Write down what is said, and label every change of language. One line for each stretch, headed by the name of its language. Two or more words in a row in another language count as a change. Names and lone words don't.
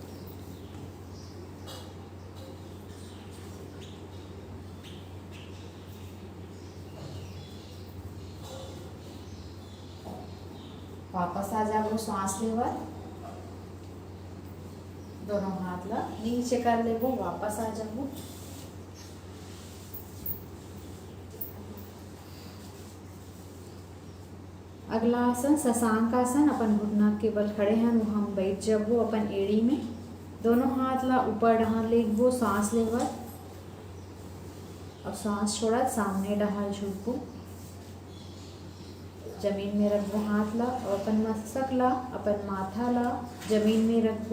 Chhattisgarhi: वापस आ जाओ सांस लेवर। दोनों हाथ ला नीचे कर लेबो, वापस आ जाओ। अगला आसन शशांक आसन। अपन घुटना के बल खड़े हैं, हम बैठ जाबो अपन एड़ी में। दोनों हाथ ला ऊपर डहार लेबो, सांस लेवर और सांस छोड़त सामने डहार झुकबो। जमीन में रखबो हाथ ला और अपन मस्तक ला, अपन माथा ला जमीन में रखबो।